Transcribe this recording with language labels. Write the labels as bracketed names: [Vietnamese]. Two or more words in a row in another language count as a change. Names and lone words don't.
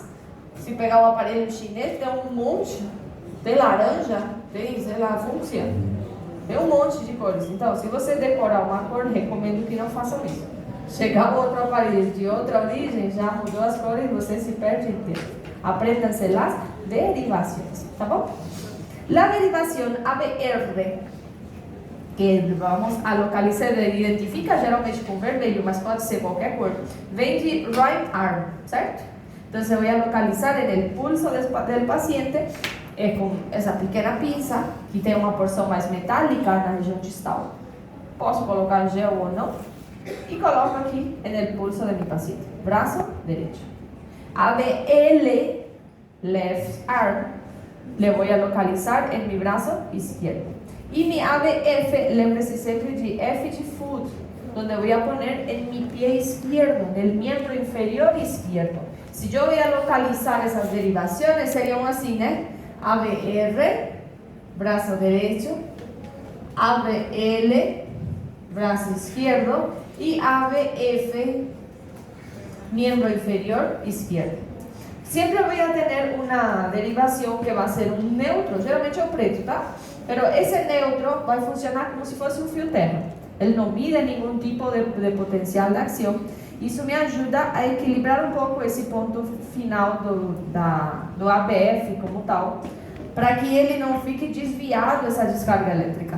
[Portuguese] Se pegar o aparelho chinês, tem um monte, tem laranja, tem, sei lá, fúcsia, tem um monte de cores. Então, se você decorar uma cor, recomendo que não façam isso. Chegar outro aparelho de outra origem, já mudou as cores e você se perde inteiro. Aprenda-se las derivações, tá bom? [Spanish] La derivación ABR, que vamos a localizar, [Portuguese] identifica geralmente com vermelho, mas pode ser qualquer cor, vem de [English] right arm, [Portuguese] certo? [Spanish] Entonces voy a localizar en el pulso del paciente con [Portuguese] essa pequena pinça, que tem uma porção mais metálica na região distal. Posso colocar gel ou não? E coloco aqui no pulso de [Spanish] mi paciente. [Portuguese] Braço derecho. ABL, [English] left arm, [Spanish] le voy a localizar en mi brazo izquierdo. Y mi [Portuguese] ABF, lembre-se sempre de F de foot, [Spanish] donde voy a poner en mi pie izquierdo, en el miembro inferior izquierdo. Si yo voy a localizar esas derivaciones, serían así, ¿no? ABR, brazo derecho, ABL, brazo izquierdo, y ABF, miembro inferior izquierdo. Siempre voy a tener una derivación que va a ser un neutro, [Portuguese] geralmente é o preto, tá? Pero esse neutro vai funcionar como se fosse um fio terra. Ele não mide nenhum tipo de potencial de ação. Isso me ajuda a equilibrar um pouco esse ponto final do ABF como tal, para que ele não fique desviado essa descarga elétrica.